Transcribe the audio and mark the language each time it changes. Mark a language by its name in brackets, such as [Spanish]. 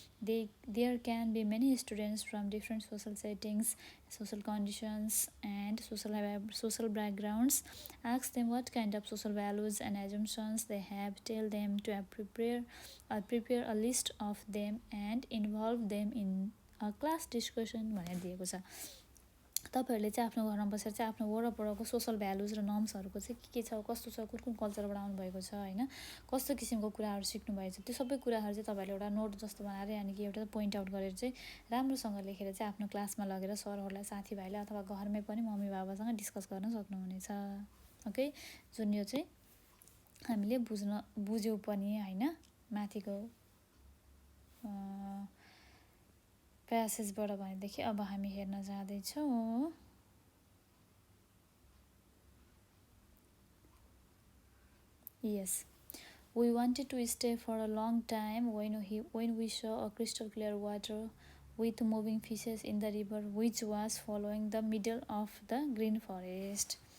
[English] There can be many students from different social settings, social conditions and social backgrounds. Ask them what kind of social values and assumptions they have. Tell them to prepare a list of them and involve them in a class discussion [Nepali] भनेर दिएको छ। तपाईहरुले चाहिँ आफ्नो घरमा बसेर चाहिँ आफ्नो वरपरको सोशल भ्यालुज र नर्म्सहरुको चाहिँ के छ, कस्तो छ, कुन कल्चरबाट आउनु भएको छ हैन, कस्तो किसिमको कुराहरु सिक्नु भएको छ, त्यो सबै कुराहरु चाहिँ तपाईहरुले एउटा नोट जस्तो बनाएर यानि कि एउटा पोइन्ट आउट गरेर चाहिँ राम्रोसँग लेखेर चाहिँ आफ्नो क्लासमा लगेर सरहरुलाई, साथीभाइलाई अथवा घरमै पनि मम्मी बाबासँग डिस्कस गर्न सक्नुहुनेछ। ओके, जुन यो चाहिँ हामीले बुझ्यौ पनि हैन। माथिको प्यासेजबाट भनेदेखि अब हामी हेर्न जाँदै छौं। [English] Yes, we wanted to stay for a long time when we saw a crystal clear water with moving fishes in the river which was following the middle of the green forest.